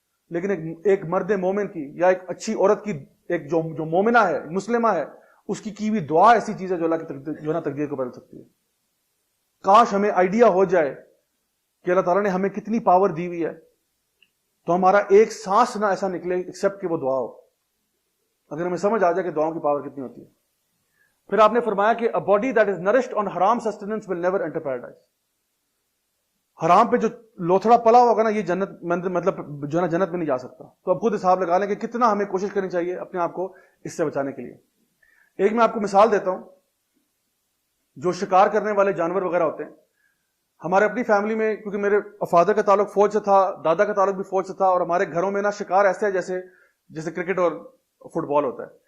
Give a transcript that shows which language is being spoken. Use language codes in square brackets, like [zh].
[ur] لیکن ایک مرد مومن کی یا ایک اچھی عورت کی, ایک جو مومنہ ہے, مسلمہ ہے, اس کی ہوئی دعا ایسی چیز ہے جو اللہ کی تقدیر, جو نا تقدیر کو بدل سکتی ہے. کاش ہمیں آئیڈیا ہو جائے کہ اللہ تعالیٰ نے ہمیں کتنی پاور دی ہوئی ہے, تو ہمارا ایک سانس نہ ایسا نکلے ایکسپٹ کہ وہ دعا ہو. اگر ہمیں سمجھ آ جائے کہ دعاؤں کی پاور کتنی ہوتی ہے. پھر آپ نے فرمایا کہ [en] a body that is nourished on haram sustenance will never enter paradise. [ur] حرام پہ جو لوتھڑا پلا ہوگا نا, یہ جنت مطلب جو ہے نا جنت میں نہیں جا سکتا. تو اب خود حساب لگا لیں کہ کتنا ہمیں کوشش کرنی چاہیے اپنے آپ کو اس سے بچانے کے لیے. ایک میں آپ کو مثال دیتا ہوں, جو شکار کرنے والے جانور وغیرہ ہوتے ہیں, ہمارے اپنی فیملی میں, کیونکہ میرے فادر کا تعلق فوج سے تھا, دادا کا تعلق بھی فوج سے تھا, اور ہمارے گھروں میں نا شکار ایسے ہے جیسے کرکٹ اور فٹ بال ہوتا ہے.